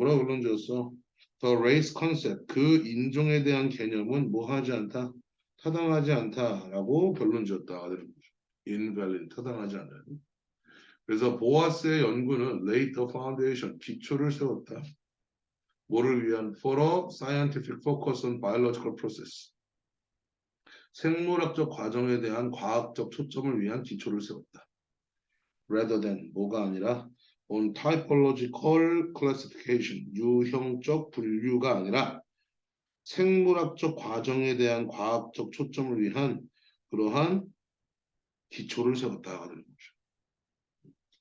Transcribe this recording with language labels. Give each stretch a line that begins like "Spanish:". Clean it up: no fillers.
Korean: 뭐라고 결론지었어?
English: The race concept,
Korean: 그 인종에 대한 개념은 뭐 하지 않다? 타당하지 않다라고 결론지었다. invalid, 타당하지 않아요. 그래서 보아스의 연구는
English: laid the foundation,
Korean: 기초를 세웠다. 뭐를 위한?
English: For a scientific focus on biological process.
Korean: 생물학적 과정에 대한 과학적 초점을 위한 기초를 세웠다.
English: Rather than,
Korean: 뭐가 아니라
English: on typological classification,
Korean: 유형적 분류가 아니라 생물학적 과정에 대한 과학적 초점을 위한 그러한 기초를 세웠다가 되는 거죠.